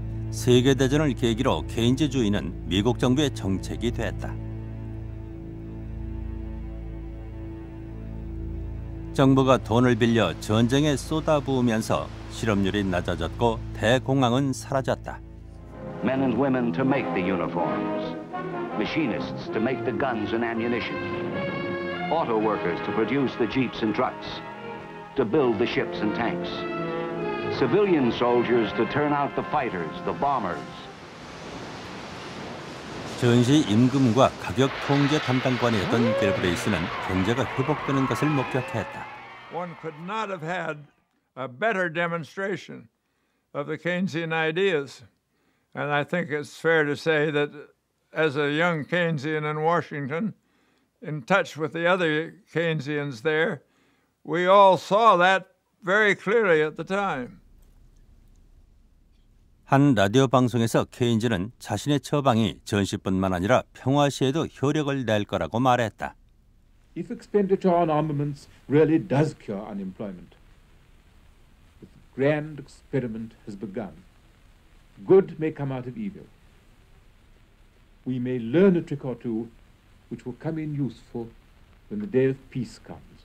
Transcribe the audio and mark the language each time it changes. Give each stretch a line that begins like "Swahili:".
Korean: 세계대전을 계기로 케인즈주의는 미국 정부의 정책이 됐다. 정부가 돈을 빌려 전쟁에 쏟아부으면서 실업률이 낮아졌고 대공황은 사라졌다.
English: Men and women to make the uniforms, machinists to make the guns and ammunition, auto workers to produce the jeeps and trucks, to build the ships and tanks, civilian soldiers to turn out the fighters, the bombers.
Korean: 전시 임금과 가격 통제 담당관이었던 갤브레이스는 경제가 회복되는 것을 목격했다.
English: One could not have had a better demonstration of the Keynesian ideas. And I think it's fair to say that as a young Keynesian in Washington, in touch with the other Keynesians there, we all saw that very clearly at the time.
Korean: 한 라디오 방송에서 케인즈는 자신의 처방이 전시뿐만 아니라 평화 시에도 효력을 낼 거라고 말했다.
English: If expenditure on armaments really does cure unemployment, the grand experiment has begun. good may come out of evil. We may learn a trick or two which will come in useful when the day of peace comes.